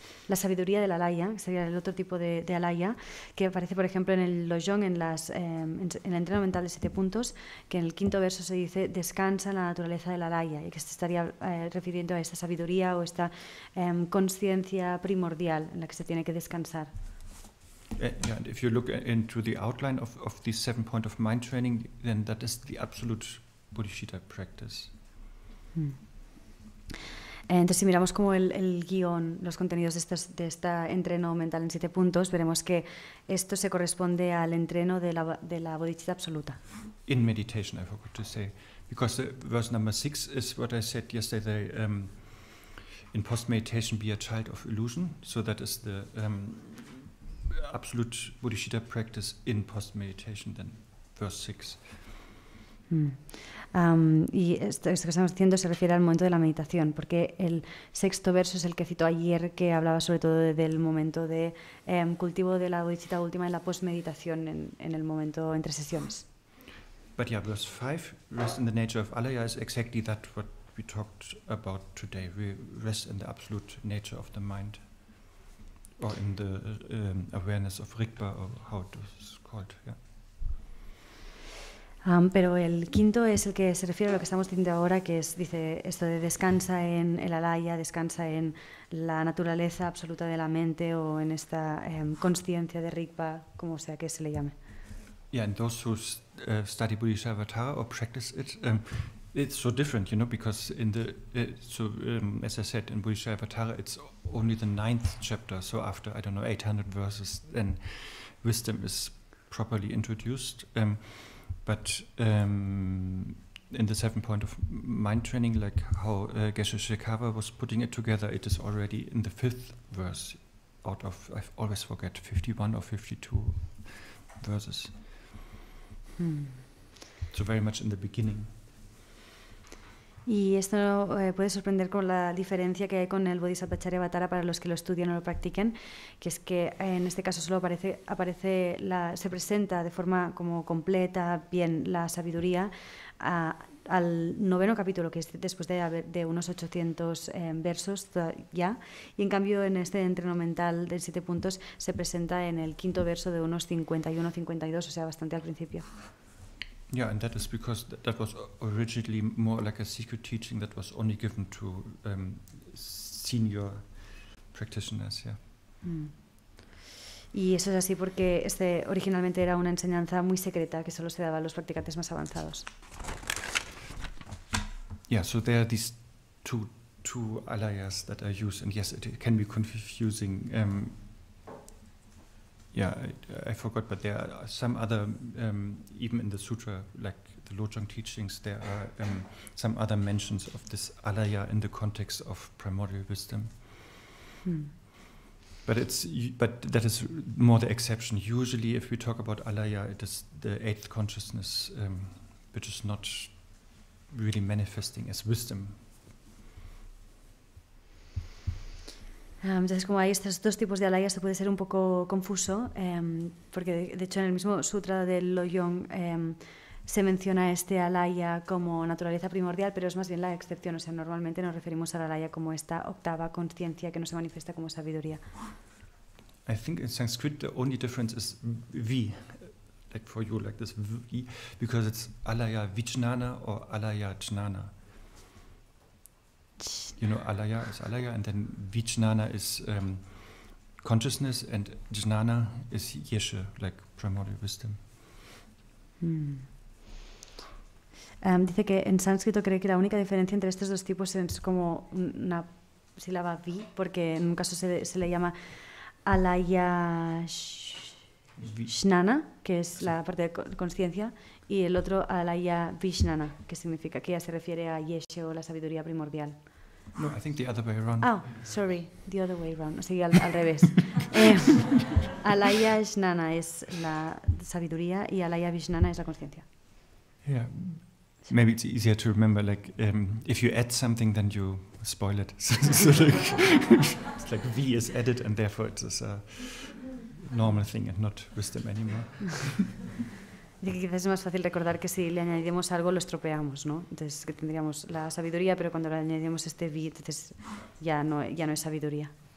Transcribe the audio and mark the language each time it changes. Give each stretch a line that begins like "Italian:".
Spanish: la sabiduría del alaya, que sería el otro tipo de alaya, que aparece, por ejemplo, en el Lojong, en el entreno mental de 7 puntos, que en el 5.º verso se dice descansa en la naturaleza del alaya, y que se estaría refiriendo a esta sabiduría o esta conciencia primordial en la que se tiene que descansar.
English: Yeah, and if you look into the outline of these 7 points of mind training, then that is the absolute Bodhisattva practice.
Spanish: Entonces, si miramos como el guión, los contenidos de este entreno mental en 7 puntos, veremos que esto se corresponde al entreno de la bodhisattva absoluta.
English: In meditation, I forgot to say, because verse number 6 is what I said yesterday, in post-meditation be a child of illusion, so that is the absolute Bodhisattva practice in post-meditation, then verse 6.
Spanish: Y esto que estamos diciendo se refiere al momento de la meditación, porque el 6.º verso es el que citó ayer, que hablaba sobre todo del momento de cultivo de la bodhisattva última en la post-meditación, en el momento entre sesiones.
English: But yeah, verse 5, rest in the nature of alaya, is exactly that what we talked about today. We rest in the absolute nature of the mind, or in the awareness of Rigpa, or how it is called, yeah.
Spanish: Pero el 5.º es el que se refiere a lo que estamos diciendo ahora, que es, dice esto de descansa en el alaya, descansa en la naturaleza absoluta de la mente o en esta consciencia de Rigpa, como sea que se le llame.
English: Yeah, and those who study Bodhicaryavatara or practice it, it's so different, you know, because in the as I said, in Bodhicaryavatara it's only the 9th chapter, so after, I don't know, 800 verses, then wisdom is properly introduced. But in the 7 point of mind training, like how Geshe Shekava was putting it together, it is already in the 5th verse out of, I always forget, 51 or 52 verses. So very much in the beginning.
Spanish: Y esto puede sorprender con la diferencia que hay con el Bodhicaryavatara para los que lo estudian o lo practiquen, que es que en este caso solo se presenta de forma como completa, bien, la sabiduría al 9.º capítulo, que es después de unos 800 versos ya, y en cambio en este entreno mental de 7 puntos se presenta en el 5.º verso de unos 51-52, o sea, bastante al principio.
English: Yeah, and that is because that was originally more like a secret teaching that was only given to senior practitioners, yeah.
Spanish: Y eso es así porque originalmente era una enseñanza muy secreta que solo se daba a los practicantes más avanzados.
English: Yeah, so there are these two alayas that are used, and yes, it can be confusing. Yeah, I forgot, but there are some other, even in the sutra, like the Lojong teachings, there are some other mentions of this alaya in the context of primordial wisdom. But that is more the exception. Usually, if we talk about alaya, it is the 8th consciousness, which is not really manifesting as wisdom.
Spanish: Entonces, como hay estos dos tipos de alayas, se puede ser un poco confuso, porque de hecho en el mismo sutra del Lojong se menciona este alaya como naturaleza primordial, pero es más bien la excepción. O sea, normalmente nos referimos al alaya como esta octava conciencia que no se manifiesta como sabiduría.
English: I think in Sanskrit the only difference is vi, like for you, like this vi, because it's alaya vijnana or alaya jnana. You know, alaya is alaya, and then vijnana is consciousness, and jnana is yeshe, like primordial wisdom.
Spanish: Dice que en sánscrito cree que la única diferencia entre estos dos tipos es como una sílaba vi, porque en un caso se le llama alaya jnana, que es la parte de conciencia, y el otro alaya vijnana, que significa que ya se refiere a yeshe o la sabiduría primordial.
English: No, I think the other way around. Oh, sorry, the other way around.
Spanish: O sea, al revés. Alaya jnana es la sabiduría y alaya vijnana es la conciencia.
English: Yeah, maybe it's easier to remember. Like, if you add something, then you spoil it. So like, it's like V is added, and therefore it is a normal thing and not wisdom anymore.
Spanish: Dice que quizás es más fácil recordar que si le añadimos algo lo estropeamos, ¿no? Entonces que tendríamos la sabiduría, pero cuando le añadimos este vi, entonces ya no es sabiduría.